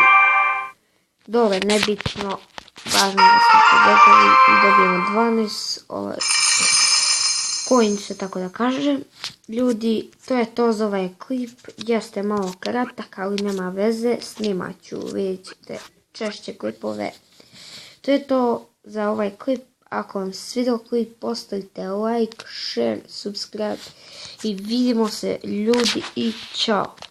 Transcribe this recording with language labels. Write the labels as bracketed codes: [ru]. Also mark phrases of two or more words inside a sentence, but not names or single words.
[sr] Dobro, nebitno, važno da smo pobedili i dobijemo 12 coin se, tako da kažem. Ljudi, to je to za ovaj klip, jeste malo kratak, ali nema veze, snimat ću, vidjet ćete, češće klipove. To je to za ovaj klip. Ako vam se svidio klip, ostavite [en] like, share, subscribe [sr] i vidimo se ljudi i čao.